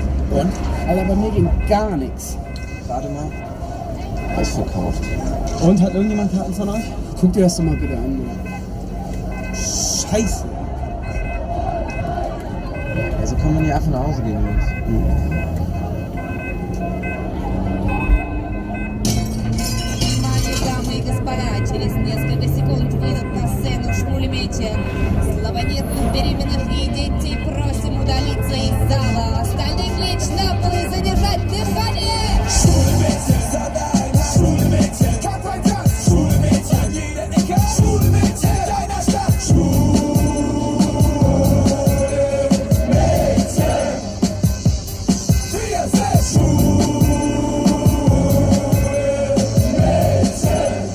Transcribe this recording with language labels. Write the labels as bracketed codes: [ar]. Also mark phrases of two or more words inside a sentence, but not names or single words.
[de] Und? Alter, bei mir ging gar nichts. Warte mal. Ausverkauft. Und hat irgendjemand Karten von euch? Guck dir das doch mal bitte an. Scheiße. Also kann man hier einfach nach Hause gehen, Jungs. [ru] Внимание, дамы и господа, через несколько секунд выйдут на сцену шмулемети. Слабонервных, беременных и детей просим удалиться из зала. Остальных лечь на пол и задержать дыхание. [de] Schwulemädchen, Schwulemädchen, Kampfeinsatz, Schwulemädchen, an jeder Ecke, Schwulemädchen, in deiner Stadt, Schwulemädchen, wir sind Schwulemädchen.